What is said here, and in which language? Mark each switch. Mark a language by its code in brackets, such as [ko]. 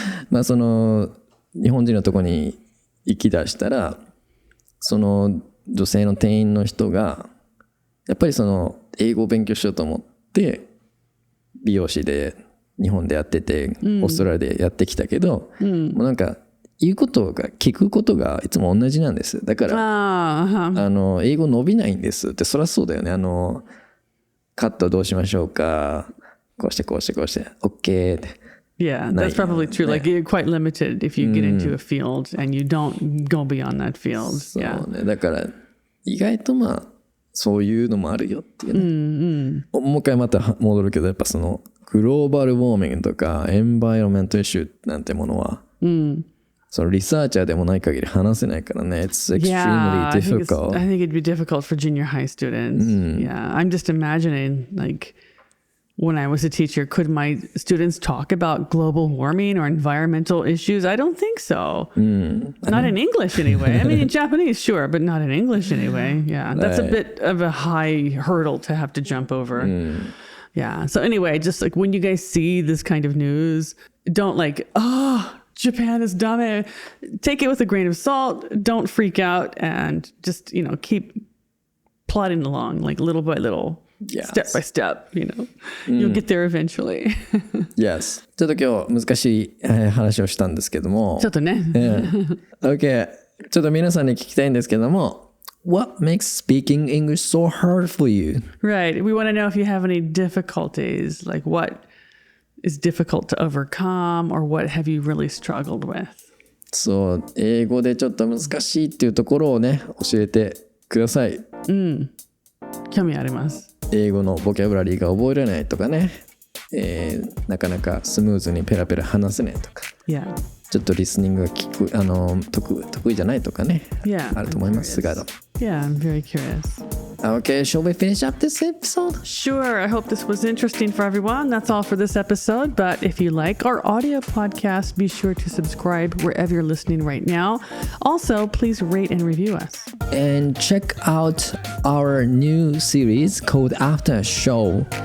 [ja] まあその日本人のとこに行き出したら、その女性の店員の人がやっぱりその英語を勉強しようと思って美容師で日本でやってて、オーストラリアでやってきたけど、もうなんか言うことが聞くことがいつも同じなんです。だから英語伸びないんですって。そりゃそうだよね。カットどうしましょうか、こうしてこうしてこうして OK って。 [en] Yeah, that's probably true. Like you're quite limited if you get into a field and you don't go beyond that field. [ja] そうね。だから意外とまあそういうのもあるよっていうね。もう一回また戻るけど、やっぱそのグローバルウォーミングとかエンバイロメントイシューなんてものは、そのリサーチャーでもない限り話せないからね。 [en] It's extremely difficult. I think it'd be difficult for junior high students. Yeah, I'm just imagining like when I was a teacher, could my students talk about global warming or environmental issues? I don't think so. Not in English anyway. I mean, in Japanese, sure, but not in English anyway. Yeah, that's a bit of a high hurdle to have to jump over. Yeah. So anyway, just like when you guys see this kind of news, don't like, Japan is dumb. Take it with a grain of salt. Don't freak out and just, keep plodding along like little by little, step by step, You'll get there eventually. Yes. [ja] ちょっと今日難しい話をしたんですけども。ちょっとね。 [en] Okay. [ja] ちょっと皆さんに聞きたいんですけども。 [en] What makes speaking English so hard for you? Right. We want to know if you have any difficulties, like what is difficult to overcome or what have you really struggled with? [ja] そう、英語でちょっと難しいっていうところをね、教えてください。興味あります。英語のボキャブラリーが覚えられないとかね、なかなかスムーズにペラペラ話せないとか、ちょっとリスニングが得意じゃないとかね、あると思いますが。 [en] Yeah, I'm very curious. Okay, shall we finish up this episode? Sure. I hope this was interesting for everyone. That's all for this episode. But if you like our audio podcast, be sure to subscribe wherever you're listening right now. Also, please rate and review us. And check out our new series called After Show.